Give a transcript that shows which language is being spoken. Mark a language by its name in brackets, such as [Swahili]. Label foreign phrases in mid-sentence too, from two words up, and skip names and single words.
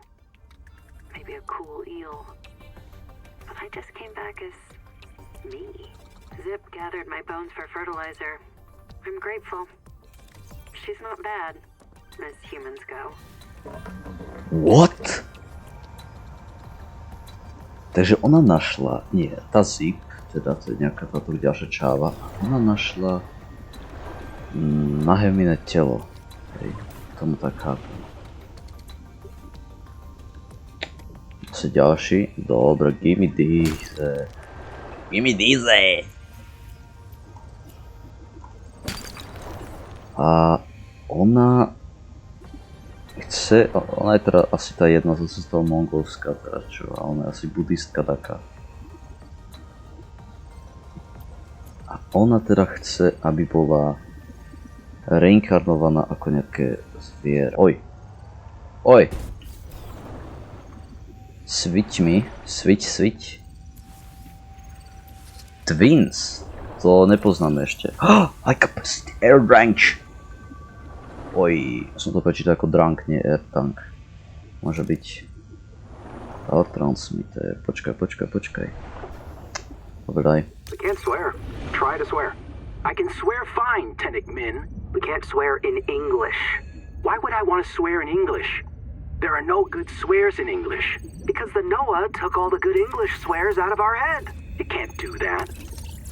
[English] Maybe a cool eel. But I just came back as me. Zip gathered my bones for fertilizer. I'm grateful. She's not bad, as humans go. What? [Slovak] Takže ona našla, nie, tá Zip, teda to je nejaká táto ďalšia čáva, ona našla nahevminé telo. Hej, tomu tak chápem. Asi ďalší, dobre, [English] give me these. Give me these. [Slovak] A ona chce, ona je teda asi tá jedna zase z toho Mongolska, teda čo, a ona je asi budistka taká. A ona teda chce, aby bola reinkarnovaná ako nejaké zvier. Oj. Switch. Twins. To nepoznáme ešte. [English] High capacity air range. [Slovak] Oj, som to prečítal ako drunk, nie [English] air tank. [Slovak] Môže byť [English] power transmitter. [Slovak] Počkaj. Dobre. [English] We can't swear. Try to swear. I can swear fine, Tennick Min. We can't swear in English. Why would I want to swear in English? There are no good swears in English. Because the Noah took all the good English swears out of our head. You can't do that.